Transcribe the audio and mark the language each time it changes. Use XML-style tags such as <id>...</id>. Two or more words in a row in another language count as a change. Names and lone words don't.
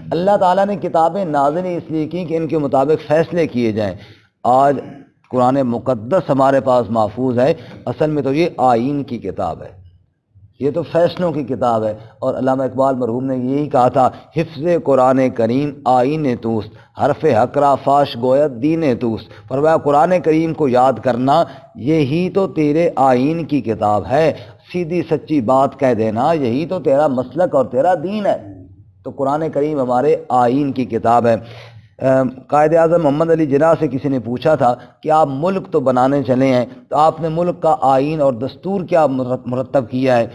<ur>اللہ تعالیٰ نے کتابیں نازل اس لیے کی کہ ان کے مطابق فیصلے کیے جائیں۔ آج قرآن مقدس ہمارے پاس محفوظ ہے، اصل میں تو یہ آئین کی کتاب ہے، یہ تو فیصلوں کی کتاب ہے۔ اور علامہ اقبال مرحوم نے یہی کہا تھا،</ur> <fa>حفظ قرآن کریم آئین توست، حرف حق را فاش گوید دین توست۔</fa> <ur>فرمایا قرآن کریم کو یاد کرنا یہی تو تیرے آئین کی کتاب ہے، سیدھی سچی بات کہہ دینا یہی تو تیرا مسلک اور تیرا دین ہے۔ تو قرآن کریم ہمارے آئین کی کتاب ہے۔ قائد اعظم محمد علی جناح سے کسی نے پوچھا تھا کہ آپ ملک تو بنانے چلے ہیں، تو آپ نے ملک کا آئین اور دستور کیا مرتب کیا ہے؟</ur>